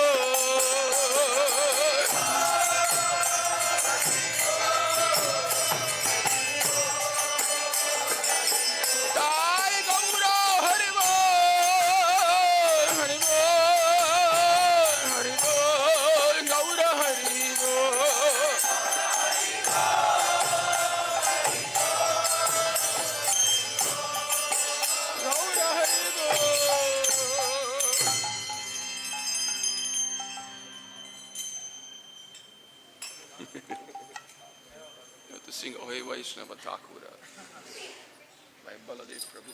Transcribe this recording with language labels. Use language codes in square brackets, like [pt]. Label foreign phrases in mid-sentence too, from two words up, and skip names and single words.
[bn] Jai Gaura Hari Bo, Hari Bo, Hari Bo, Gaura Hari Bo. Gaura Hari Bo. [en] You have to sing Ohe Vaishnava Thakura by Baladev Prabhu.